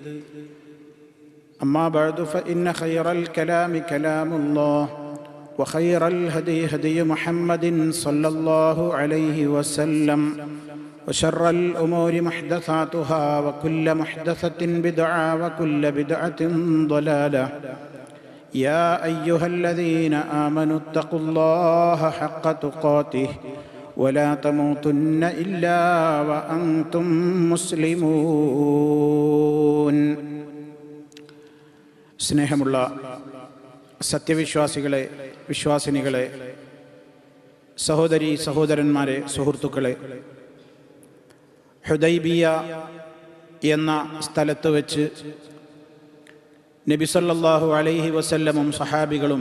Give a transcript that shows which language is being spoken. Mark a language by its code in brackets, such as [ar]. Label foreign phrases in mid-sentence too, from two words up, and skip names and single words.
[ar] أما بعد فإن خير الكلام كلام الله وخير الهدي هدي محمد صلى الله عليه وسلم وشر الأمور محدثاتها وكل محدثة بدعة وكل بدعة ضلالة. يا أيها الذين آمنوا اتقوا الله حق تقاته ولا تموتن إلا وأنتم مسلمون. [ml] സ്നേഹമുള്ള സത്യവിശ്വാസികളെ, വിശ്വാസിനികളെ, സഹോദരീ സഹോദരന്മാരെ, സുഹൃത്തുക്കളെ, ഹുദൈബിയ എന്ന സ്ഥലത്ത് വെച്ച് നബി [ar] صلى الله عليه وسلم [ml] സഹാബികളും